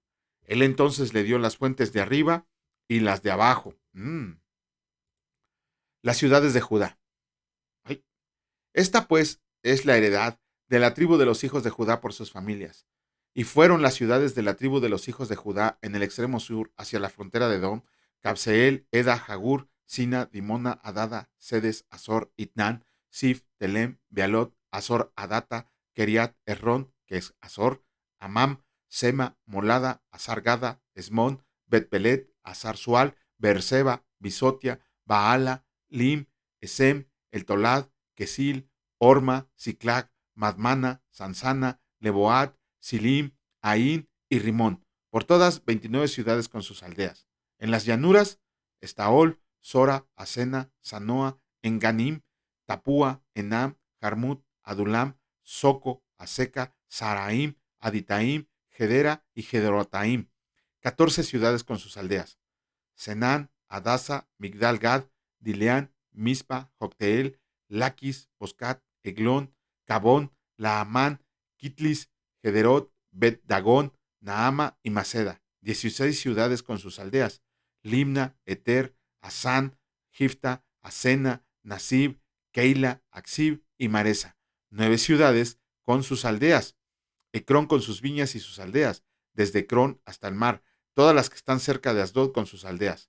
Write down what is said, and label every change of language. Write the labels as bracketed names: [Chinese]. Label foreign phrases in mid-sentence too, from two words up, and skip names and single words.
[Spanish] Él entonces le dio las fuentes de arriba y las de abajo. Las ciudades de Judá. Ay. Esta pues es la heredad de la tribu de los hijos de Judá por sus familias. Y fueron las ciudades de la tribu de los hijos de Judá en el extremo sur, hacia la frontera de Edom: Cabseel, Eda, Jagur, Sina, Dimona, Adada, Sedes, Azor, Itnan, Sif, Telem, Bealot, Azor, Adata, Keriat, Errón, que es Azor, Amam, Sema, Molada, Azar-Gada, Esmón, Bet-Pelet, Azar-Sual, Beerseba, Bisotia, Baala, Lim, Esem, El Tolad, Kesil, Orma, Ciclac, Madmana, Sansana, Leboat, Silim, Ain y Rimón, por todas 29 ciudades con sus aldeas. En las llanuras, Estaol, Sora, Asena, Sanoa, Enganim, Tapúa, Enam, Jarmut, Adulam, Soco, Aseca, Saraim, Aditaim, Gedera y Gederotaim, 14 ciudades con sus aldeas. Senán, Adasa, Migdal Gad, Dileán, Mispa, Jocteel, Laquis, Boscat, Eglón, Cabón, Laamán, Kitlis, Gederot, Bet Dagón, Naama y Maceda, 16 ciudades con sus aldeas: Limna, Eter, Asán, Gifta, Asena, Nasib, Keila, Axib y Maresa, 9 ciudades con sus aldeas. Ecrón con sus viñas y sus aldeas, desde Ecrón hasta el mar, todas las que están cerca de Asdod con sus aldeas.